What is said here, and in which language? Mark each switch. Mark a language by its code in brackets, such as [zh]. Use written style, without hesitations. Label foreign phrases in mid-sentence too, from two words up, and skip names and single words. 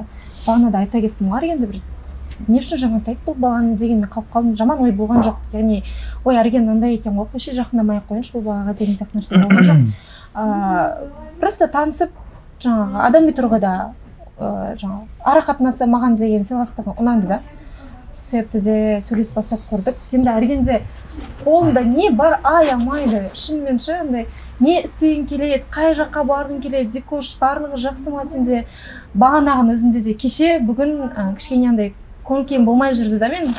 [ky] Багана айта кеттим го, аргенде бир эмне үчүн жамантайт бул баланы деген мен калып калдым. Жаман ой болгон жок. Яғни ой арген мындай экен го, кошо жакындамай коюнчу бул балага деген сыяктуу нерсе болгон жок. Просто таанысып, жаңагы адамдын тургуда жаңа ара катнаса маган деген сыйластыгы унанды да. [kk] Себепті де сөйлесіп бастап көрдік. Енді әргенде қолында не бар аямайды. Шынымен ше, не істегің келеді, қай жаққа барғың келеді, Дикош барлығы жақсы ма сенде. Бағанағын өзінде де кеше бүгін кішкене андай көңіл болмай жүрді да мен.